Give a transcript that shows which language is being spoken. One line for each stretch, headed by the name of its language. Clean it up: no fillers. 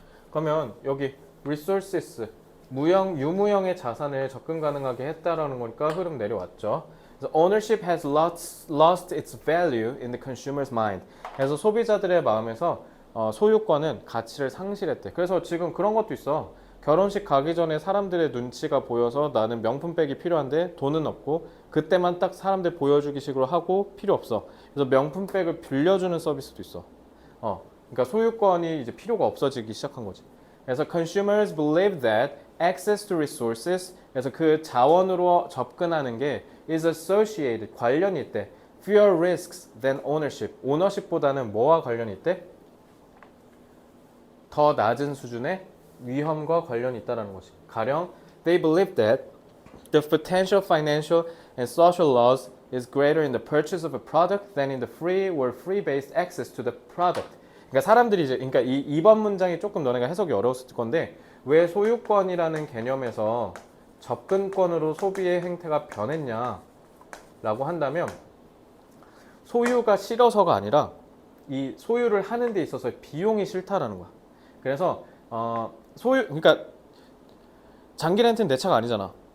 Korean: 그러면 여기 resources 유무형의 자산을 접근 가능하게 했다라는 거니까 흐름 내려왔죠.
English: 그래서 ownership has lost its value in the consumer's mind.
Korean: 그래서 소비자들의 마음에서 소유권은 가치를 상실했대. 그래서 지금 그런 것도 있어. 결혼식 가기 전에 사람들의 눈치가 보여서 나는 명품백이 필요한데 돈은 없고 그때만 딱 사람들 보여주기 식으로 하고 필요 없어. 그래서 명품백을 빌려주는 서비스도 있어. 그러니까 소유권이 이제 필요가 없어지기 시작한 거지. 그래서
English: consumers believe that access to resources,
Korean: 그래서 그 자원으로 접근하는 게
English: is associated,
Korean: 관련이 있대.
English: fewer risks than ownership.
Korean: 오너십보다는 뭐와 관련이 있대? 더 낮은 수준의 위험과 관련이 있다는 것이.
English: 가령 they believe that the potential financial and social loss is greater in the purchase of a product than in the free or free-based access to the product.
Korean: 그러니까 사람들이 이제 그러니까 이번 문장이 조금 너네가 해석이 어려웠을 건데 왜 소유권이라는 개념에서 접근권으로 소비의 행태가 변했냐라고 한다면 소유가 싫어서가 아니라 이 소유를 하는 데 있어서 비용이 싫다라는 거야. 그래서 그러니까 장기 렌트는 내 차가 아니잖아.